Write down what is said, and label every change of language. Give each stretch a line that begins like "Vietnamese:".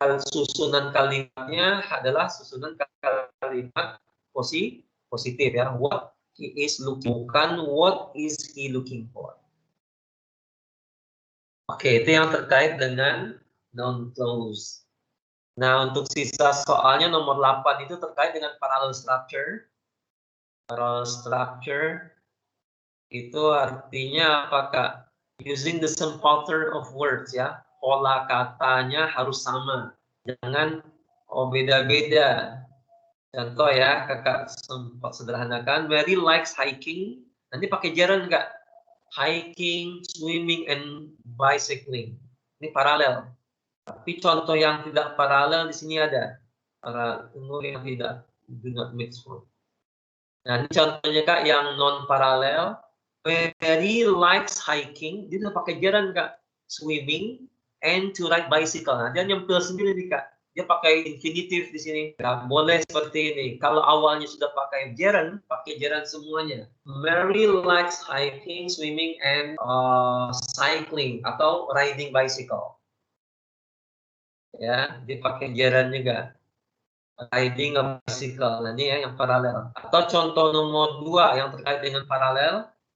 Indonesian: Susunan kalimatnya adalah susunan kalimat positif ya.
English: What he is looking, bukan what is he looking for.
Indonesian: Oke, itu yang terkait dengan noun clause. Nah, untuk sisa soalnya nomor 8 itu terkait dengan parallel structure.
English: Parallel structure
Indonesian: itu artinya apakah
English: using the same pattern of words ya.
Indonesian: Pola katanya harus sama. Jangan beda-beda. Contoh ya, kakak sempat sederhanakan.
English: Mary likes hiking.
Indonesian: Nanti pakai gerund nggak?
English: Hiking, swimming, and bicycling.
Indonesian: Ini paralel. Tapi contoh yang tidak paralel di sini ada. Tunggu yang tidak
English: do not mix one.
Indonesian: Nah, ini contohnya Kak yang non paralel.
English: Mary likes hiking.
Indonesian: Dia udah pakai gerund Kak.
English: Swimming and to ride bicycle.
Indonesian: Nah, dia nyempil sendiri nih Kak. Dia pakai infinitive di sini. Nah, boleh seperti ini. Kalau awalnya sudah pakai gerund semuanya.
English: Mary likes hiking, swimming, and cycling atau riding bicycle.
Indonesian: Ya, dipakai gerund juga.
English: riding a bicycle.
Indonesian: Nah, ini ya yang paralel. Atau contoh nomor 2 yang terkait dengan paralel.